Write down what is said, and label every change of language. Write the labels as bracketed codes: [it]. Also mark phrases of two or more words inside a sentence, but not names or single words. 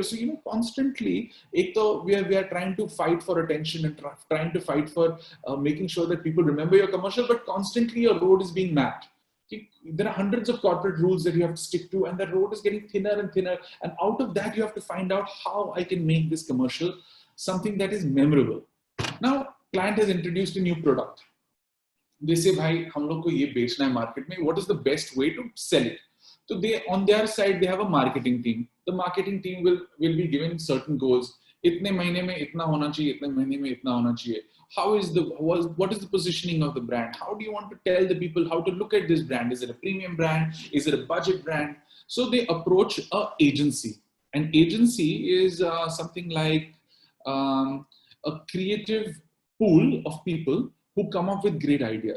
[en] So, constantly, we are trying to fight for attention and trying to fight for making sure that people remember your commercial, but constantly your road is being mapped. There are hundreds of corporate rules that you have to stick to, and the road is getting thinner and thinner. And out of that, you have to find out how I can make this commercial something that is memorable. Now, client has introduced a new product. They say, [hi] भाई, हम लोग को ये बेचना है मार्केट में. [en] What is the best way to sell it? So they, on their side, they have a marketing team. The marketing team will be given certain goals. [hi] इतने महीने में इतना होना चाहिए, इतने महीने में इतना होना चाहिए. [en] How is what is the positioning of the brand? How do you want to tell the people how to look at this brand? Is it a premium brand? Is it a budget brand? So they approach a agency. An agency is something like a creative pool of people who come up with great ideas.